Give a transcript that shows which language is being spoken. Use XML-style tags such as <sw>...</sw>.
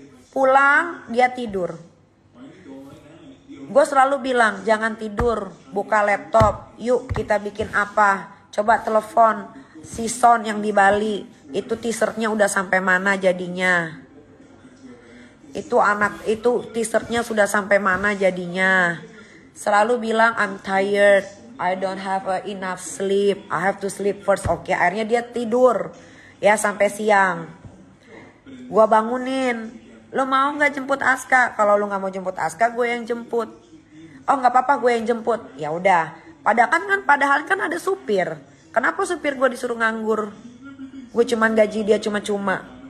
<id>Pulang dia tidur. Gue selalu bilang jangan tidur, buka laptop, yuk kita bikin apa. Coba telepon si Son yang di Bali, itu t-shirtnya udah sampai mana jadinya. Itu t-shirtnya sudah sampai mana jadinya.</id> <en>Selalu bilang I'm tired, I don't have enough sleep, I have to sleep first.</en> <id>Oke, akhirnya dia tidur ya sampai siang. Gua bangunin, lo mau nggak jemput Aska? Kalau lo nggak mau jemput Aska, gue yang jemput. Oh nggak apa-apa, gue yang jemput. Ya udah. Padahal kan ada supir. Kenapa supir gue disuruh nganggur? Gue cuman gaji dia cuma-cuma.</id>